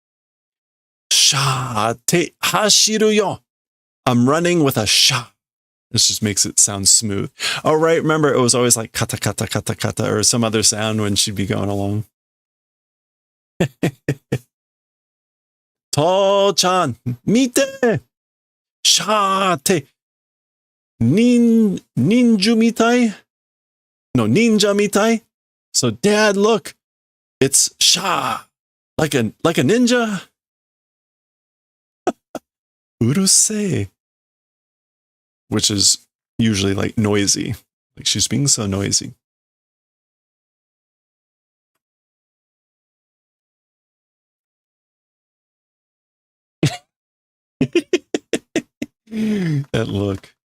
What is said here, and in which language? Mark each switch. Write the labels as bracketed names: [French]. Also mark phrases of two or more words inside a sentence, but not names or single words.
[Japanese] シャッて走るよ. [English] I'm running with a sha. This just makes it sound smooth. Oh, right. Remember, it was always like kata, kata, kata, kata, or some other sound when she'd be going along. [Japanese] 父ちゃん、見て! シャッて!ニンジュみたい? [English] No, [Japanese] 忍者みたい? [English] So, Dad, look. It's sha. Like a ninja? [Japanese] Urusei. [English] Which is usually like noisy. Like she's being so noisy. That look.